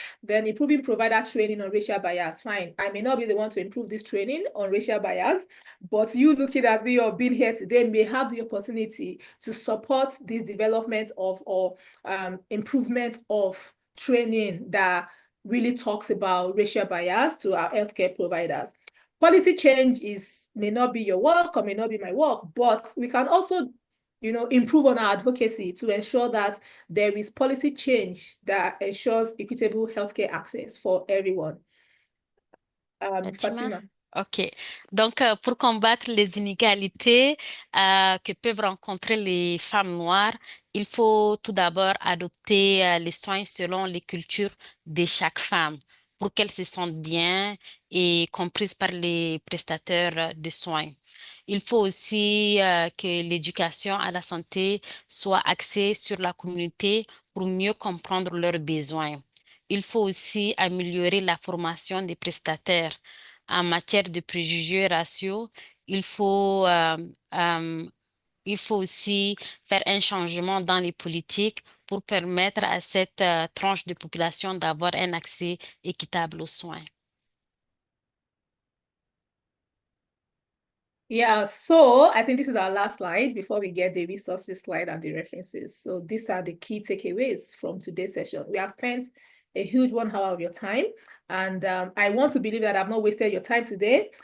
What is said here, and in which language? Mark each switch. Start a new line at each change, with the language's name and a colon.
English: Then improving provider training on racial bias. Fine. I may not be the one to improve this training on racial bias, but you looking at me or being here today may have the opportunity to support this development of or improvement of training that really talks about racial bias to our healthcare providers. Policy change may not be your work or may not be my work, but we can also, improve on our advocacy to ensure that there is policy change that ensures equitable healthcare access for everyone. Fatima.
French: Ok, donc pour combattre les inégalités que peuvent rencontrer les femmes noires, il faut tout d'abord adopter les soins selon les cultures de chaque femme pour qu'elle se sente bien et comprise par les prestataires de soins. Il faut aussi que l'éducation à la santé soit axée sur la communauté pour mieux comprendre leurs besoins. Il faut aussi améliorer la formation des prestataires en matière de préjugés raciaux. Il faut, euh, euh, il faut aussi faire un changement dans les politiques pour permettre à cette tranche de population d'avoir un accès équitable aux soins.
English: Yeah, so I think this is our last slide before we get the resources slide and the references. So these are the key takeaways from today's session. We have spent a huge 1 hour of your time, and I want to believe that I've not wasted your time today.